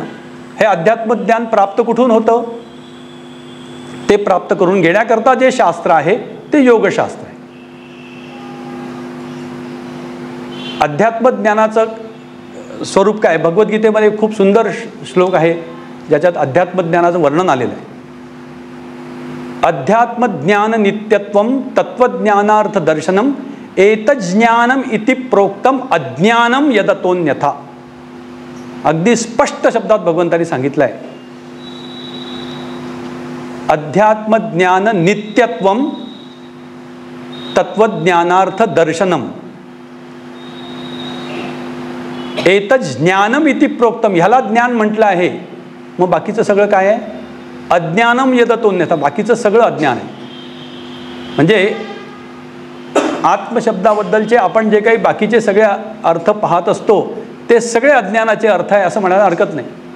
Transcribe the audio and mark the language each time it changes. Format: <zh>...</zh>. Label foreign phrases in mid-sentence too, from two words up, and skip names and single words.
<mr>हे अध्यात्मज्ञान प्राप्त कुठून होतं? ते प्राप्त करून घेण्याकरता जे शास्त्र आहे ते योगशास्त्र आहे. अध्यात्मज्ञानाचं स्वरूप काय? भगवद्गीतेमध्ये खूप सुंदर श्लोक आहे ज्याच्यात अध्यात्मज्ञानाचं वर्णन आलेलं आहे.</mr> <sa>अध्यात्मज्ञान नित्यत्वम तत्वज्ञानार्थ दर्शनम एतज्ज्ञानम इति प्रोक्तम अज्ञानम यदतोन्यथा.</sa> <mr>अगदी स्पष्ट शब्दात भगवंतांनी सांगितलं आहे.</mr> <sa>अध्यात्मज्ञान नित्यत्वम तत्वज्ञानार्थ दर्शनम एतज्ज्ञानम इति प्रोक्तम.</sa> <mr>ह्याला ज्ञान म्हटलं आहे. मग बाकीचं सगळं काय आहे?</mr> <sa>अज्ञानम यदतोन्यथा.</sa> <mr>बाकीचं सगळं अज्ञान आहे. म्हणजे आत्मशब्दाबद्दलचे आपण जे काही बाकीचे सगळे अर्थ पाहत असतो ते सगळे अज्ञानाचे अर्थ आहे असं म्हणायला हरकत नाही.</mr>